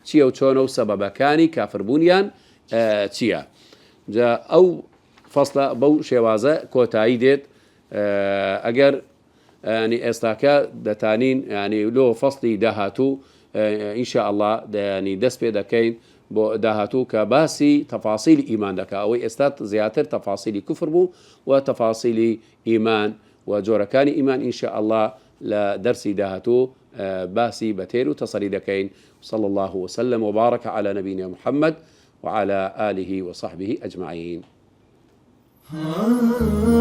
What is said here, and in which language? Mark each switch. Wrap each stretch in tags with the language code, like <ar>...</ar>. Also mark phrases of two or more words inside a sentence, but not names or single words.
<ckb>و چۆنە و سەبەبەکانی کافربوونیان چییە جا ئەو فەصلە بەو شێوازە کۆتایی دێت ئەگەر ینی ئێستاکە دەتانین ینی لۆ فەصلی داهاتوو</ckb> <ar>ئینشاء الله</ar> <ckb>ینی دەست پێ دەکەین بۆ داهاتوو کە باسی تەفاسیلی ئیمان دەکات ئەوەی ئێستا زیاتر تەفاسیلی کوفر بوو و تەفاسیلی ئیمان و جۆرەکانی ئیمان</ckb> <ar>ئینشاء الله</ar> <ckb>لا درسي داهتو باسي بتير وتصلي دكين</ckb> <ar>صلى الله وسلم وبارك على نبينا محمد وعلى آله وصحبه أجمعين.</ar>